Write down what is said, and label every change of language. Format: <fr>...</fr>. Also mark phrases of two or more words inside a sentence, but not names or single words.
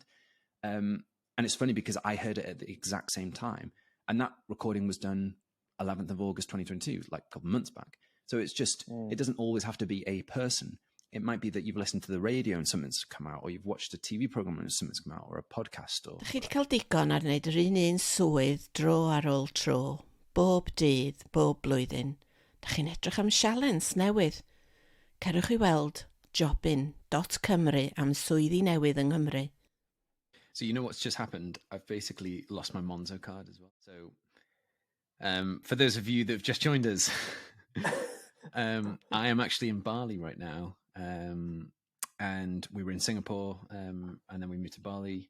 <en>And it's funny because I heard it at the exact same time. And that recording was done 11th of August, 2022, like a couple of months back. So it's just, it doesn't always have to be a person. It might be that you've listened to the radio and something's come out, or you've watched a TV program and something's come out, or a podcast. Or</en> <cy>Dach chi wedi cael digon ar wneud yr un swydd dro ar ôl tro, bob dydd, bob blwyddyn. Dach chi'n edrych am sialens newydd. Cerwch I weld jobin.cymru am swyddi newydd yng Nghymru.</cy> <en>So you know what's just happened? I've basically lost my Monzo card as well. So for those of you that have just joined us, I am actually in Bali right now. And we were in Singapore, and then we moved to Bali.</en>